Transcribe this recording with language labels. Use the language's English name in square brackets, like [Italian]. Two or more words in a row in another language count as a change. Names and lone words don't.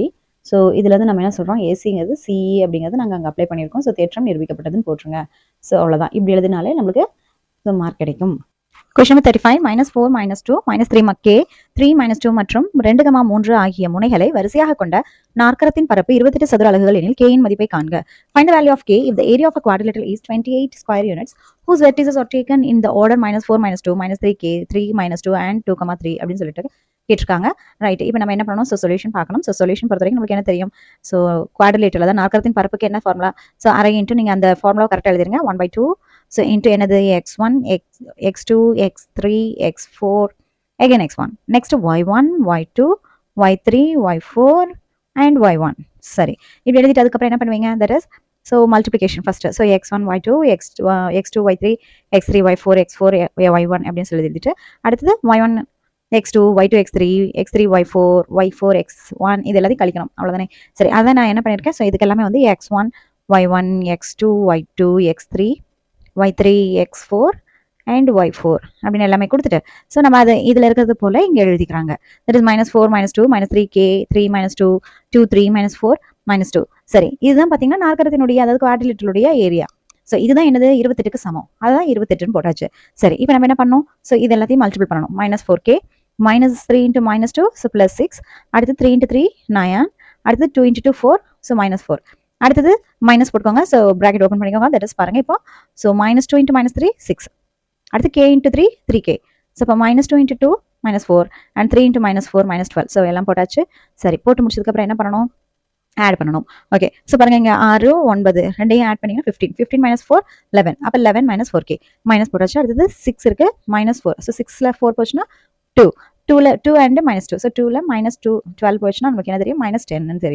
[Tamil] ஸோ இதுலேருந்து நம்ம என்ன சொல்கிறோம், ஏசிங்கிறது சிஇ அப்படிங்கிறது நாங்கள் அங்கே அப்ளை பண்ணியிருக்கோம். ஸோ தேற்றம் நிரூபிக்கப்பட்டதுன்னு போட்டுருங்க. ஸோ அவ்வளோதான், இப்படி எழுதினாலே நம்மளுக்கு ஸோ மார்க் கிடைக்கும். [English] Question number [Tamil] 35 -4 -2 -3 k 3 -2 மற்றும் 2, 3 ஆகிய முனைகளை வரிசையாக கொண்ட நாற்கரத்தின் பரப்பு 28 சதுர அலகுகள் எனில் k இன் மதிப்பை காண்க. [English] Find the value of k if the area of a quadrilateral is 28 square units whose vertices are taken in the order -4 -2 -3 k 3 -2 and 2, 3 [Tamil] அப்படின்னு சொல்லிட்டு கேட்டிருக்காங்க. ரைட், இப்போ நம்ம என்ன பண்ணணும், [English] so solution [Tamil] பார்க்கணும். [English] so solution [Tamil] பொறுத்த வரைக்கும் நமக்கு என்ன தெரியும், ஸோ குவாட்ரிலேட்டரில் அதாவது நாற்கரத்தின் பரப்புக்கு என்ன ஃபார்முலா, ஸோ அரை இன்ட்டு நீங்கள் அந்த ஃபார்முலா கரெக்டாக எழுதிருங்க. 1/2 [English] so into [Tamil] என்னது x1 x2 x3 x4 [English] again x1 next y1 y2 y3 y4 and y1. [Tamil] சரி, இப்படி எழுதிட்டு அதுக்கப்புறம் என்ன பண்ணுவீங்க, [English] that is so multiplication first. [Tamil] ஸோ x1 y2 x2 y3 x3 y4 x4 y1 அப்படின்னு சொல்லி எழுதிட்டு அடுத்தது y1 x2 y2 x3 x3 y4 y4 x1 இது எல்லாத்தையும் கழிக்கணும், அவ்வளோதானே. சரி, அதான் நான் என்ன பண்ணியிருக்கேன், ஸோ இதுக்கு எல்லாமே வந்து x1 y1 x2 y2 x3 y3 x4 and y4 அப்படின்னு எல்லாமே கொடுத்துட்டு ஸோ நம்ம அதை இதில் இருக்கிறது போல் இங்கே எழுதிக்கிறாங்க. [English] that is -4 -2 -3 k 3 -2 2 3 -4 -2. [Tamil] சரி, இதுதான் பார்த்தீங்கன்னா நாற்கரத்தினுடைய அதாவது குவாட்ரிலேட்டருடைய ஏரியா. ஸோ இதுதான் என்னது 28க்கு சமம், அதுதான் 28ன்னு போட்டாச்சு. சரி, இப்போ நம்ம என்ன பண்ணணும், ஸோ இது எல்லாத்தையும் மல்டிபிள் பண்ணணும். [English] -4k -3 into -2, so +6. அடுத்து 3 into 3, 9. அடுத்து 2 into 2, 4, so -4. [Tamil] அடுத்தது மைனஸ் போட்டுக்கோங்க, ஸோ ப்ராக்கெட் ஓப்பன் பண்ணிக்கோங்க. [English] that is [Tamil] பாருங்க இப்போ, ஸோ -2 into -3, 6. அடுத்து k into 3, 3k. ஸோ இப்போ -2 into 2, -4, and 3 into -4, -12. ஸோ எல்லாம் போட்டாச்சு. சரி, போட்டு முடிச்சதுக்கப்புறம் என்ன பண்ணணும்? ஆட் பண்ணணும். [English] okay, so [Tamil] பாருங்க இங்கே 6, 9 ரெண்டையும் ஆட் பண்ணிங்கன்னா 15. 15 - 4, 11. அப்போ 11 - 4k. மைனஸ் போட்டாச்சு. அடுத்தது 6 இருக்கு, -4. ஸோ 6ல் 4 போச்சுன்னா 2. 2ல 2 அண்ட் -2. ஸோ 2ல -2 12 போச்சுன்னா நமக்கு என்ன தெரியும்? -10 தெரியும்.